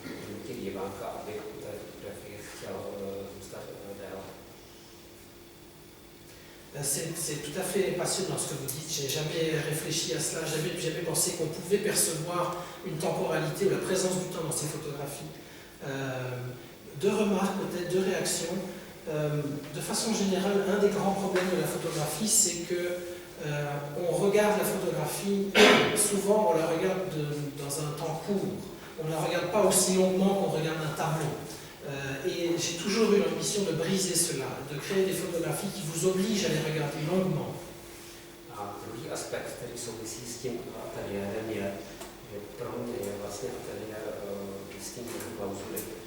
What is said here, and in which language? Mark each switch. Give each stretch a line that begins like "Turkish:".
Czech: Nutit diváka, aby u té fotografie chtěl zůstat déle.
French: C'est tout à fait passionnant ce que vous dites. J'ai jamais réfléchi à cela, jamais pensé qu'on pouvait percevoir une temporalité ou la présence du temps dans ces photographies. Deux remarques, peut-être deux réactions. De façon générale, un des grands problèmes de la photographie, c'est que on regarde la photographie, souvent on la regarde dans un temps court. On ne la regarde pas aussi longuement qu'on regarde un tableau. Et j'ai toujours eu l'ambition de briser cela, de créer des photographies qui vous obligent à les regarder longuement.
Czech: A druhý aspekt, který souvisí s tím ateliérem, je, že pro mě je vlastně ateliér distinktivní klauzuly.